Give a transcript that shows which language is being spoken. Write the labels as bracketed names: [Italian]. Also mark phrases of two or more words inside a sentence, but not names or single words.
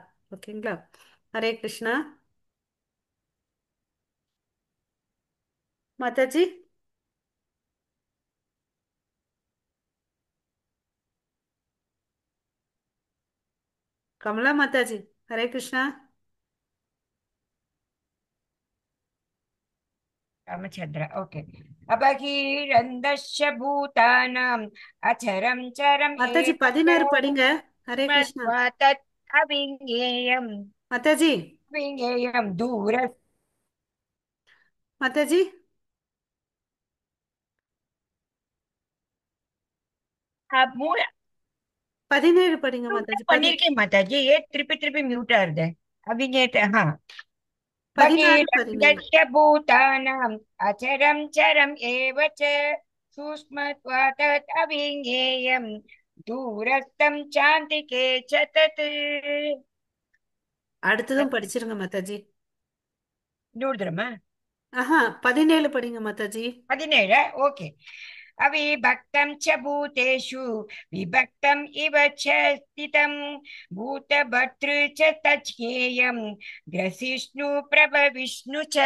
[Tamil] ஓகேங்களா? ஹரே கிருஷ்ணா. மாதாஜி. கமலா மாதாஜி. ஹரே கிருஷ்ணா. [Sanskrit] रामचन्द्र ओके अपगीरन्दश्च भूतानाम् अचरं चरम् [Tamil] மாதாஜி [Sanskrit] एव च [Tamil] 16 படிங்க. ஹரே கிருஷ்ணா. [Sanskrit] मत्वा तत् अविज्ञेयम् [Tamil] மாதாஜி. [Sanskrit] अविज्ञेयं दूर [Tamil] மாதாஜி [Sanskrit] मूल [Tamil] 17 படிங்க [English] म्यूट [Tamil] மாதாஜி. பண்ணிருக்கேன் மாதாஜி ஏன் திருப்பி திருப்பி மியூட் ஆகுது அவிஞேட்ட 16 படிங்க. [Sanskrit] बहिरन्तश्च भूतानाम् अचरं चरम् एव च सूक्ष्मत्वात् अविज्ञेयम् दूरस्थं चान्तिके च तत् [Tamil] அடுத்ததும் படிச்சிருங்க மாதாஜி. இன்னொரு தரமா? ஆஹா, 17 படிங்க மாதாஜி. 17. ஓகே. [Sanskrit] अविभक्तं च भूतेषु विभक्तम् इव च स्थितम् भूतभर्तृ च तज्ज्ञेयं ग्रसिष्णु प्रभविष्णु च.